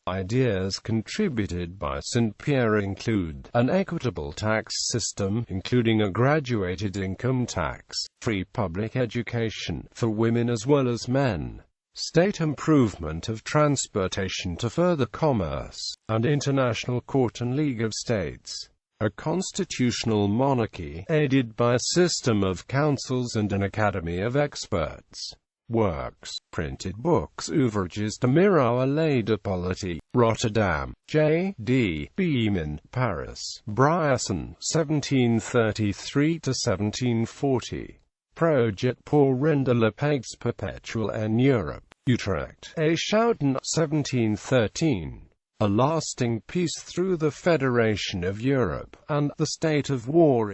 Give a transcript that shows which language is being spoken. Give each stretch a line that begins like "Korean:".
English: Ideas contributed by Saint-Pierre include an equitable tax system, including a graduated income tax, free public education, for women as well as men, state improvement of transportation to further commerce, and international court and League of States. A constitutional monarchy, aided by a system of councils and an academy of experts. Works. Printed books.
French: Ouvrages de Miro à la de Politique.
English: Rotterdam. J. D. Beeman. Paris. Bryson. 1733–1740.
French: Projet pour rendre la paix perpétuelle en Europe.
English: Utrecht. A. Schouten. 1713. A Lasting Peace Through the Federation of Europe, and The State of War.